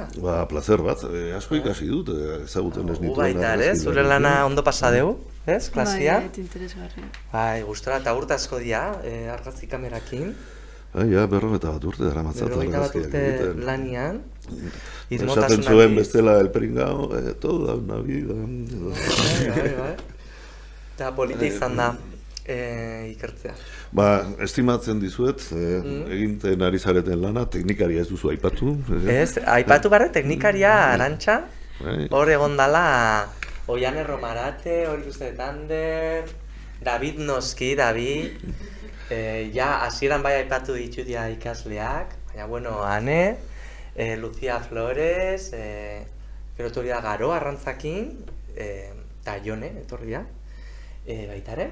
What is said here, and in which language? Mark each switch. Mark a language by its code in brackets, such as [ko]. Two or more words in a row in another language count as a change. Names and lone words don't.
[eu] Ba, placer bat, asko ikasi dut, ezaguten ez nituen. Baita, zure lana ondo pasa dugu, ez, klasia? Bai, interesgarri. Bai, gustora eta urte asko dira, argazki kamerakin. Ja, 41 urte dara matzat 41 urte lanian. Esaten zuen bestela [es] el pringao, toda una vida. [eu] Bai. Eta polita izan da ikertzea. Ba, estimatzen dizuet, eginten ari zareten lana, teknikaria ez duzu aipatu. Ez, aipatu barre teknikaria Arantxa, Bai. hor egon dala Oiane Romarate, hor ikusten Ander, David noski, David, ja, hasieran bai aipatu ditudia ikasleak, baina, bueno, Ane, Lucia Flores, gero etorri da Garo Arrantzakin, eta Jone, etorri da, baitare.